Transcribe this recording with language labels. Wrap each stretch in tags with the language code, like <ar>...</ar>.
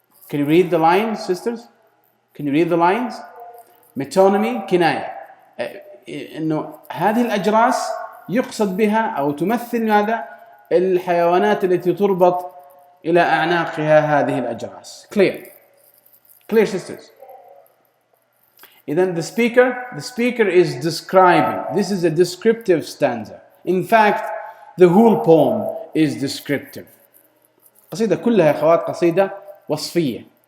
<en>Can you read the lines, sisters? Can you read the lines? Metonymy كناية.</en> <ar>إنه هذه الأجراس يقصد بها أو تمثل ماذا؟ الحيوانات التي تربط إلى أعناقها هذه الأجراس.</ar> <en>Clear, sisters. إذن the speaker is describing. This is a descriptive stanza. In fact, the whole poem is descriptive.</en> <ar>قصيدة كلها يا أخوات قصيدة وصفية.</ar>